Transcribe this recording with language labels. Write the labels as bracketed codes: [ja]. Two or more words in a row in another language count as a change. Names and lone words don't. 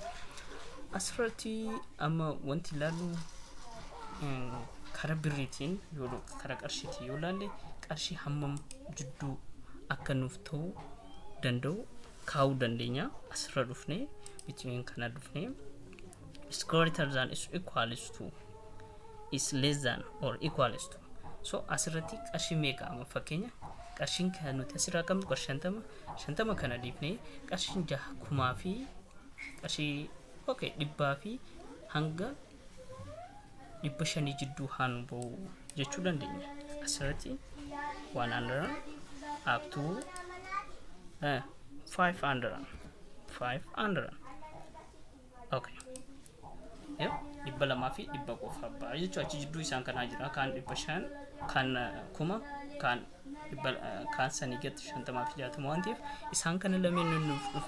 [om] Asirratti amma wanti ilaallu karaa birriitiin yoo karaa qarshiitiin yoo ilaalle qarshii hammam jidduu akka nuuf ta'uu danda'u kaa'uu dandeenya. Asirra dhufnee [en] between [om] kana dhufnee [en] is greater than is equals to is less than or equals to. [om] So asirratti qarshii meeqa amma fakkeenya qarshiin kan nuti asirraa qabnu qarshii 50 kana dhiifnee qarshiin 6,000 fi qarshii okay 100 fi hanga 500 jidduu haan ba'u jechuu dandeenya. Asirratti 100 [en] up to [om] 500 okay dhibba lamaa fi dhibba qofa ba'a jechuudha. Achi jidduu isaan kanaa jira kaan 500 kan 1000 kan kan sanii gatti 50 fi 60 waan ta'eef isaan kana lameen nuuf dhufu.